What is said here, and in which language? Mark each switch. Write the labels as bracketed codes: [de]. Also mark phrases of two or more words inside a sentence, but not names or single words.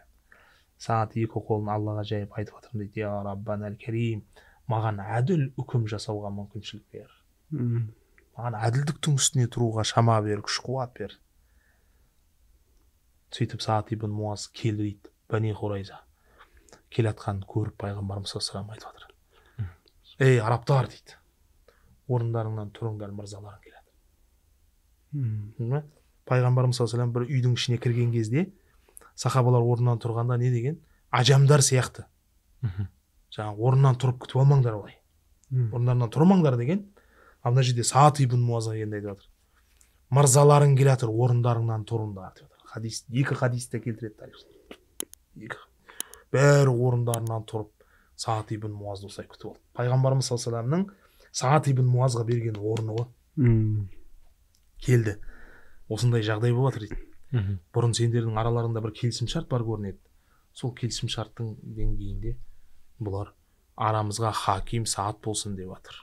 [kk] Саад екі қолын Аллаға жайып айтып жатырмын дейді: [ar] يا ربنا الكريم, [kk] маған әділ үкім жасауға мүмкіншілік бер. Маған әділдіктің үстіне тұруға шама бер, күш қуат бер. Сөйтіп Саад ибн Муаз келді дейді. Бәни Хурайза келатқанын көріп пайғамбарымыз [ar] صلى الله عليه وسلم [kk] айтып жатыр. Ей арабтар дейді, орындарыңнан тұрыңдар, мырзаларың келеді. Пайғамбарымыз [ar] صلى الله عليه وسلم [kk] бір үйдің ішіне кірген кезде сахабалар орнынан тұрғанда не деген? Ажамдар сияқты. Жаңағы орнынан тұрып күтіп алмаңдар олай. Орындарынан тұрмаңдар деген. Мына жерде Саад ибн Муазға келді айтып жатыр. Мырзаларың келе жатыр, орындарыңнан тұрыңдар деп жатыр. Хадис, екі хадисте келтіреді тарихта. Бәрі орындарынан тұрып Саад ибн Муазды осылай күтіп алды. Пайғамбарымыз [ar] صلى الله عليه وسلم [kk] Саад ибн Муазға берген орны ғой. Келді. Осындай жағдай болып жатыр дейді. Бұрын сендердің араларында бір келісім шарт бар көрінеді. Сол келісім шарттың деңгейінде бұлар арамызға хаким Саад болсын деп жатыр.